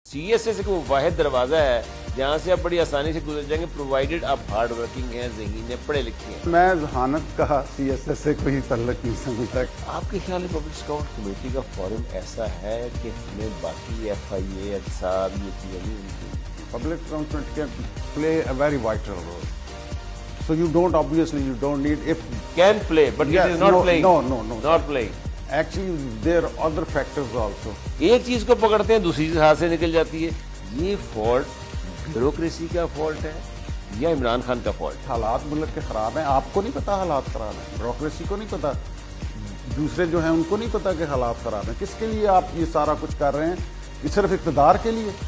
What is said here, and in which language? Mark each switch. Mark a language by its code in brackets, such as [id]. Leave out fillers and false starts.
[ur] C S S ایک وہ واحد دروازہ ہے جہاں سے آپ بڑی آسانی سے گزر جائیں گے پرووائڈڈ آپ ہارڈ ورکنگ ہیں، ذہین ہیں، پڑھے لکھے ہیں۔ میں ذہانت کا سی ایس ایس سے کوئی تعلق نہیں سمجھتا۔ آپ کے خیال میں پبلک اسکاؤٹ کمیٹی کا فارم ایسا ہے کہ ہمیں باقی ایف آئی اے احتساب یہ چیزیں نہیں ملتی؟ [en] Public اکاؤنٹمنٹ can play a very vital role. So you don't obviously you don't need if can play but it is not playing. no. Not playing. Actually there are other factors also. [ur] ایک چیز کو پکڑتے ہیں دوسری چیز ہاتھ سے نکل جاتی ہے. یہ فالٹ بیوروکریسی کا فالٹ ہے یا عمران خان کا فالٹ؟ حالات ملک کے خراب ہیں، آپ کو نہیں پتا حالات خراب ہیں، بیوروکریسی کو نہیں پتا، دوسرے جو ہیں ان کو نہیں پتا کہ حالات خراب ہیں. کس کے لیے آپ یہ سارا کچھ کر رہے ہیں؟ یہ صرف اقتدار کے لیے.